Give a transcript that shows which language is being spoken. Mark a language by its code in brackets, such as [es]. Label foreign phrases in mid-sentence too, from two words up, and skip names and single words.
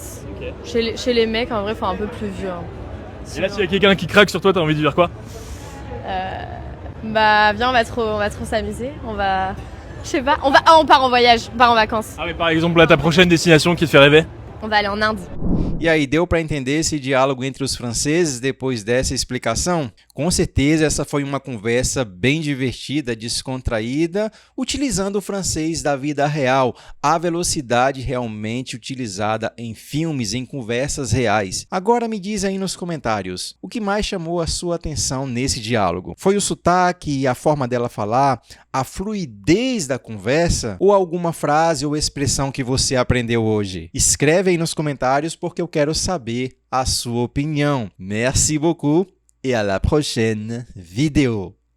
[fr] Ok. Chez les mecs en vrai faut un peu plus vieux. Hein. Et là s'il y a quelqu'un qui craque sur toi, t'as envie de dire quoi? Bah viens on va trop s'amuser. Je sais pas, on part en voyage, on part en vacances. Ah mais par exemple là ta prochaine destination qui te fait rêver? On va aller en Inde. [pt] E aí, deu para entender esse diálogo entre os franceses depois dessa explicação? Com certeza, essa foi uma conversa bem divertida, descontraída, utilizando o francês da vida real, a velocidade realmente utilizada em filmes, em conversas reais. Agora me diz aí nos comentários, o que mais chamou a sua atenção nesse diálogo? Foi o sotaque, a forma dela falar, a fluidez da conversa ou alguma frase ou expressão que você aprendeu hoje? Escreve aí nos comentários porque eu quero saber a sua opinião. [fr] Merci beaucoup et à la prochaine vidéo.